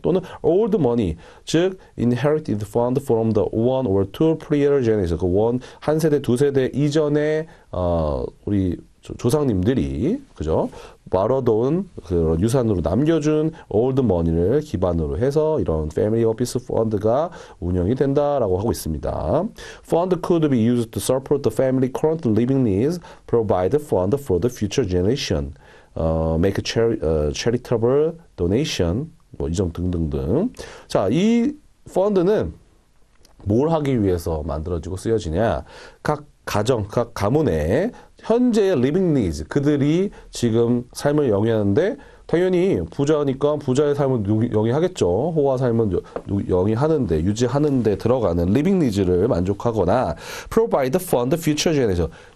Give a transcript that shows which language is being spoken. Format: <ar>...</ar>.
<ko>또는 old money, 즉</ko> <en>inherited fund from the one or two prior generation,</en> <ko>그 한 세대, 두 세대 이전에 우리 조상님들이 그죠? 벌어놓은 그런 유산으로 남겨준 old money를 기반으로 해서 이런 family office fund가 운영이 된다라고 하고 있습니다.</ko> <en>Fund could be used to support the family current living needs, provide fund for the future generation, make charitable donation,</en> <ko>뭐 이 점 등등등. 자, 이 펀드는 뭘 하기 위해서 만들어지고 쓰여지냐? 각 가정, 각 가문의 현재의 living needs, 그들이 지금 삶을 영위하는데 당연히 부자니까 부자의 삶을 영위하겠죠. 호화 삶은 영위하는데, 유지하는데 들어가는 living needs를 만족하거나</ko> <en>provide fund future generation.</en>